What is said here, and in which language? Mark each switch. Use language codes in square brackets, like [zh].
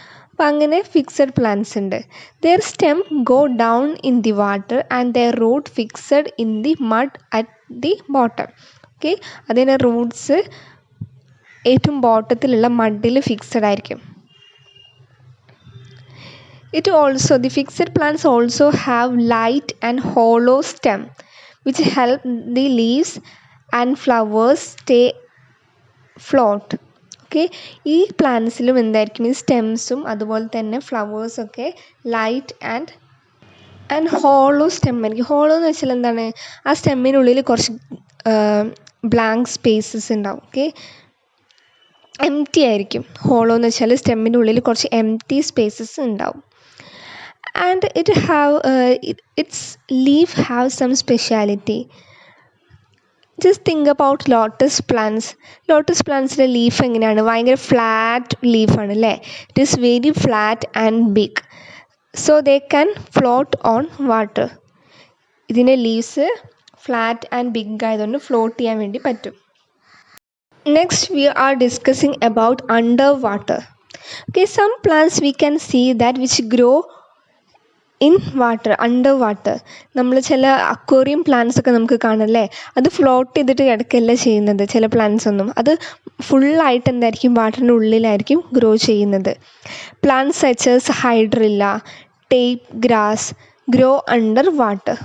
[ml] അപ്പോൾ അങ്ങനെ fixed plants ഉണ്ട്. [en] Their stem go down in the water and their root fixed in the mud at the bottom. [ml] Okay, അതിൻ്റെ Roots ഏറ്റവും ബോട്ടത്തിലുള്ള മഡിൽ fixed ആയിരിക്കും. [en] The fixed plants also have light and hollow stem which help the leaves and flowers stay float. [ml] Okay, ഈ പ്ലാന്റ്സിലും എന്തായിരിക്കും, ഈ സ്റ്റെംസും അതുപോലെ തന്നെ ഫ്ലവേഴ്സൊക്കെ light and hollow stem ആയിരിക്കും. Hollow എന്ന് വെച്ചാൽ എന്താണ്, ആ സ്റ്റെമ്മിനുള്ളിൽ കുറച്ച് ബ്ലാങ്ക് സ്പേസസ് ഉണ്ടാവും. ഓക്കെ, എംപ്റ്റി ആയിരിക്കും. ഹോളോ എന്ന് വെച്ചാൽ സ്റ്റെമ്മിൻ്റെ ഉള്ളിൽ കുറച്ച് എംപ്റ്റി സ്പേസസ് ഉണ്ടാവും. [en] And its leaf have some speciality. Just think about lotus plants. [ml] Lotus plantsലെ leaf എങ്ങനെയാണ്, ഭയങ്കര ഫ്ലാറ്റ് ലീഫാണ് അല്ലേ. [en] It is very flat and big, so they can float on water. [ml] ഇതിൻ്റെ ലീവ്സ് ഫ്ലാറ്റ് ആൻഡ് ബിഗ് ആയതുകൊണ്ട് float ചെയ്യാൻ വേണ്ടി പറ്റും. [en] Next we are discussing about underwater. Okay, some plants we can see that which grow in water, under water. [ml] നമ്മൾ ചില aquarium plants ഒക്കെ നമുക്ക് കാണല്ലേ, അത് ഫ്ലോട്ട് ചെയ്തിട്ട് കിടക്കല്ല ചെയ്യുന്നത്. ചില പ്ലാന്റ്സ് ഒന്നും അത് ഫുള്ളായിട്ട് എന്തായിരിക്കും, വാട്ടറിൻ്റെ ഉള്ളിലായിരിക്കും ഗ്രോ ചെയ്യുന്നത്. [en] Plants such as hydrilla, tape grass grow under water.